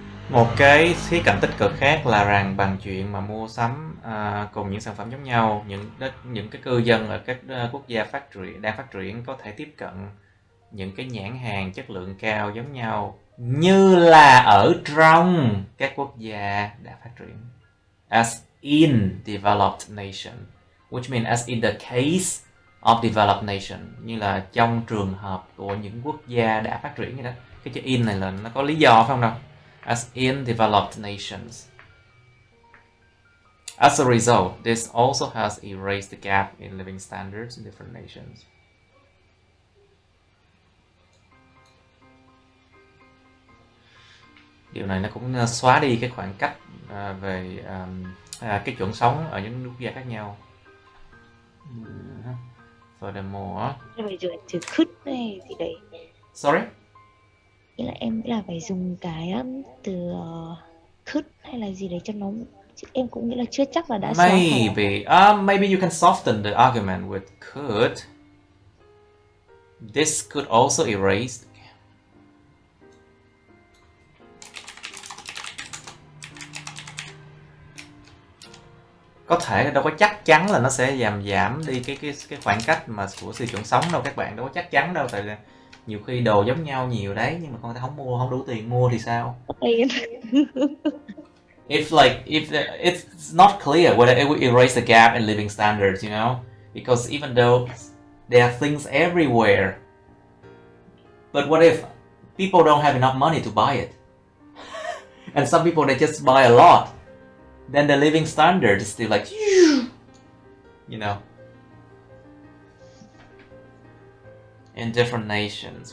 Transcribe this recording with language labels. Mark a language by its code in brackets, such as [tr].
[vi] Một cái khía cạnh tích cực khác là rằng bằng chuyện mà mua sắm cùng những sản phẩm giống nhau, những cái cư dân ở các quốc gia đang phát triển có thể tiếp cận những cái nhãn hàng chất lượng cao giống nhau như là ở trong các quốc gia đã phát triển. [en] As in developed nation, [vi] which means as in the case of developed nation, như là trong trường hợp của những quốc gia đã phát triển như đó. Cái chữ in này là nó có lý do phải không đâu? [en] As in developed nations. As a result, this also has erased the gap in living standards in different nations. [vi] Điều này nó cũng xóa đi cái khoảng cách về cái chuẩn sống ở những quốc gia khác nhau. [en] Furthermore, [vi] phải dùng từ could này gì đấy. [en] Sorry? [vi] Nghĩa là em nghĩ là phải dùng cái từ could hay là gì đấy cho nó, em cũng nghĩ là chưa chắc là đã xóa khỏi. [en] Maybe you can soften the argument with could. This could also erase. [vi] Có thể đâu có chắc chắn là nó sẽ giảm đi cái khoảng cách mà của tiêu chuẩn sống đâu các bạn, đâu có chắc chắn đâu, tại là nhiều khi đồ giống nhau nhiều đấy nhưng mà con ta không đủ tiền mua thì sao? [en] If it's not clear whether it will erase the gap in living standards, you know, because even though there are things everywhere, but what if people don't have enough money to buy it, and some people they just buy a lot, then the living standard is still like, you know, in different nations.